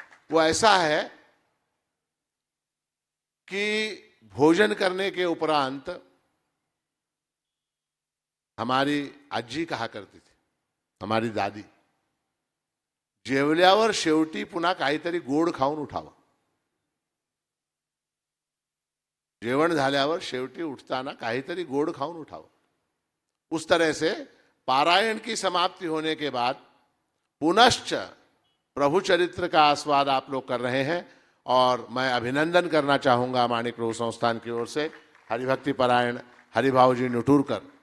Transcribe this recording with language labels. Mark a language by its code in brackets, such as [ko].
[hi] वो ऐसा है कि भोजन करने के उपरांत हमारी आजी कहा करती थी, हमारी दादी, [mr] जेवल्यावर शेवटी पुन्हा काहीतरी गोड खाऊन उठावं। जेवण झाल्यावर शेवटी उठताना काहीतरी गोड खाऊन उठावं। [hi] उस तरह से पारायण की समाप्ति होने के बाद पुनश्च प्रभु चरित्र का आस्वाद आप लोग कर रहे हैं, और मैं अभिनंदन करना चाहूंगा माणिक प्रभु संस्थान की ओर से हरिभक्ति पारायण हरिभाऊ जी निटूरकर।